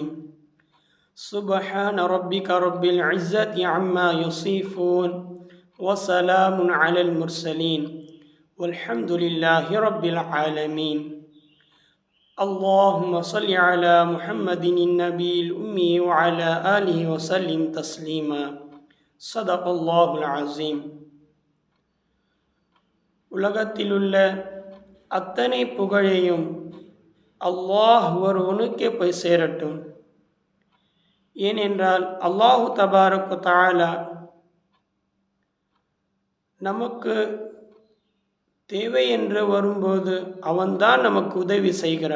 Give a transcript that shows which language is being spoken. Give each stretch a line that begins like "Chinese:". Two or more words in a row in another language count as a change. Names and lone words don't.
Arabic: سبحان ربك رب العزة عما يصفون وسلام على المرسلين والحمد لله رب العالمين. اللهم صل على محمد النبي الأمي وعلى آله وسلم تسليما. صدق الله العظيم.
Tamil: உலகத்திலுள்ள அத்தனை புகழையும் அல்லாஹ் ஒருவனுக்கே போய் சேரட்டும். ஏனென்றால்
Arabic: الله تبارك وتعالى
Tamil: நமக்கு தேவை என்று வரும்போது அவன்தான் நமக்கு உதவி செய்கிறான்.